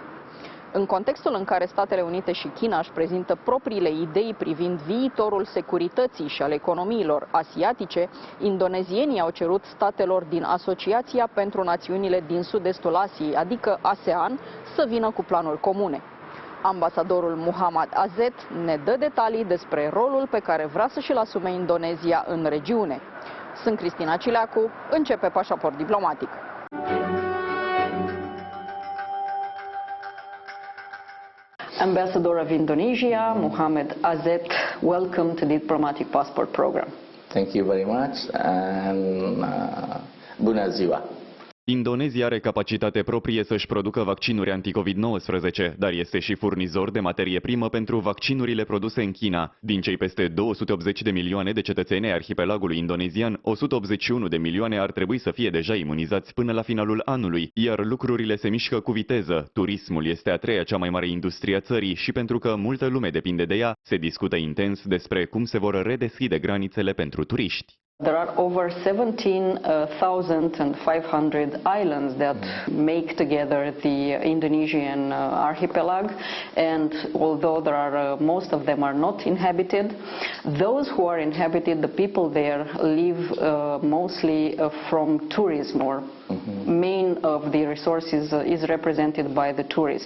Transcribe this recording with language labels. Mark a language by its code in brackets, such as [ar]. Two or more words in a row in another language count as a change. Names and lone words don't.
[ro] În contextul în care Statele Unite și China își prezintă propriile idei privind viitorul securității și al economiilor asiatice, indonezienii au cerut statelor din Asociația pentru Națiunile din Sud-Estul Asiei, adică ASEAN, să vină cu planuri comune. Ambasadorul Muhammad Azet ne dă detalii despre rolul pe care vrea să și-l asume Indonezia în regiune. Sunt Cristina Cileacu, începe Pașaport Diplomatic. [en] Ambassador of Indonesia, Muhammad Azet, welcome to the Diplomatic Passport Program. Thank you very much and [ro] bună ziua. Indonezia are capacitate proprie să-și producă vaccinuri anti-COVID-19, dar este și furnizor de materie primă pentru vaccinurile produse în China. Din cei peste 280 de milioane de cetățeni ai arhipelagului indonezian, 181 de milioane ar trebui să fie deja imunizați până la finalul anului, iar lucrurile se mișcă cu viteză. Turismul este a treia cea mai mare industrie a țării și pentru că multă lume depinde de ea, se discută intens despre cum se vor redeschide granițele pentru turiști. [en] There are over 17,500 islands that make together the Indonesian archipelago, and although there are most of them are not inhabited, those who are inhabited, the people there live mostly from tourism, or main of the resources is represented by the tourists.